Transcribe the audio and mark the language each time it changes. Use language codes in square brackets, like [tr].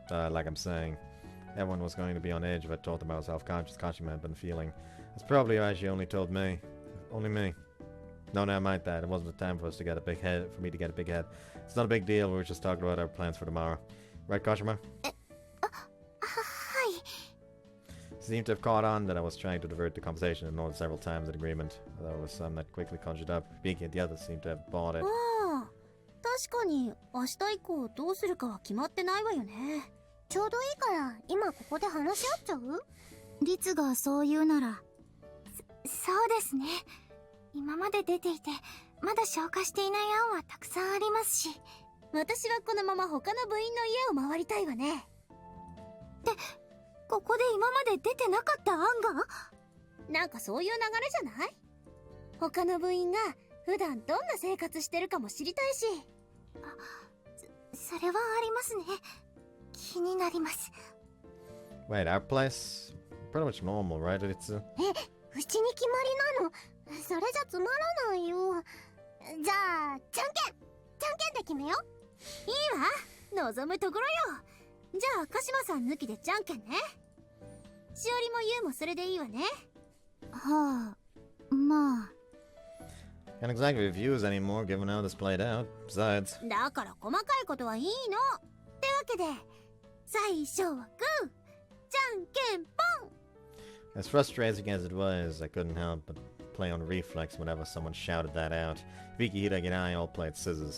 [en] like I'm saying, everyone was going to be on edge if I told them how self-conscious Kashima had been feeling. That's probably why she only told me. Only me. No, never mind that. It wasn't the time for us to get a big head. For me to get a big head. It's not a big deal. We were just talking about our plans for tomorrow. Right, Kashima? [ja] はい。 [en] Seemed to have caught on that I was trying to divert the conversation and nodded several times in agreement. There was some that quickly conjured up. Beaky and the others seemed to have bought it. [ja] ああ、確かに明日以降どうするかは決まってないわよね。ちょうどいいから今ここで話し合っちゃう？リツがそう言うなら。そうですね。今まで出ていてまだ消化していない案はたくさんありますし、私はこのまま他の部員の家を回りたいわね。で、ここで今まで出てなかった案が？なんかそういう流れじゃない？他の部員が普段どんな生活してるかも知りたいし。それはありますね。気になります。 [en] Wait, our place? Pretty much normal, right? It's [ja] うちに決まりなの？それじゃつまらないよ。じゃあじゃんけんで決めよう。いいわ、望むところよ。じゃあ鹿島さん抜きでじゃんけんね。しおりもゆうもそれでいいわね。はあ、まあ。 [en] can't exactly reviews anymore given how this played out. Besides, [ja] だから細かいことはいいの。ってわけで最初はグー、じゃんけんぽん。 [en] as frustrating as it was, I couldn't help but play on reflex whenever someone shouted that out. Viki, Hiragi, and I all played scissors.